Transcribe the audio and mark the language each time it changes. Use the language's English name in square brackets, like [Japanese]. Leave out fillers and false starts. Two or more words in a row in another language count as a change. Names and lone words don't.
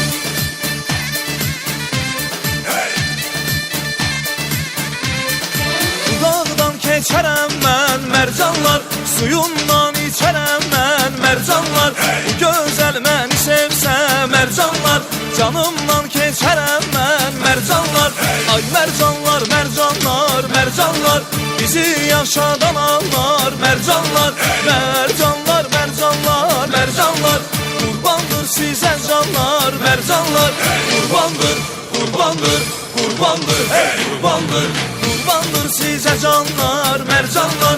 [Azerbaijani] Dağdan keçərəm mən mercanlar, suyundan içərəm mən mercanlar. Bu gözəl məni sevsə mercanlar, canımdan keçərəm mən mercanlar. Ay mercanlar, mercanlar, mercanlar, bizi yaşadan anlar mercanlar. Mercanlar, mercanlar, mercanlar, qurbandır sizə canlar [Turkish] Kurbandır, kurbandır, kurbandır, kurbandır, kurbandır size canlar, [Azerbaijani] mercanlar.